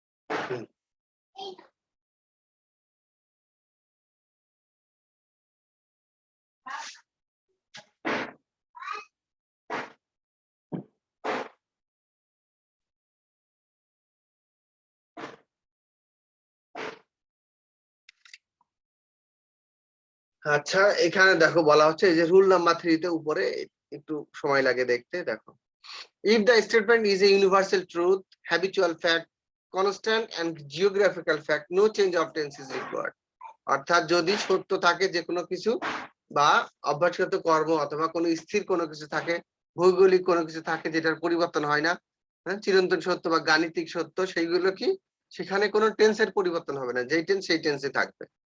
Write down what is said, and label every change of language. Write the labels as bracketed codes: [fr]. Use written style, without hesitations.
[bn] হুম, আচ্ছা এখানে দেখো বলা হচ্ছে এই যে রুল নাম্বার 3 তে উপরে, একটু সময় লাগে দেখতে। [en] দেখো, if the statement is a universal truth, habitual fact, constant and geographical fact, no change of tense is required. [bn] অর্থাৎ যদি সত্য থাকে যে কোনো কিছু, বা অভ্যাসগত কর্ম অথবা কোনো স্থির কোনো কিছু থাকে, ভৌগোলিক কোনো কিছু থাকে যেটার পরিবর্তন হয় না, চিরন্তন সত্য বা গাণিতিক সত্য, সেইগুলো কি সেখানে কোনো টেন্সের পরিবর্তন হবে না, যেই টেন্স সেই টেন্সে থাকবে।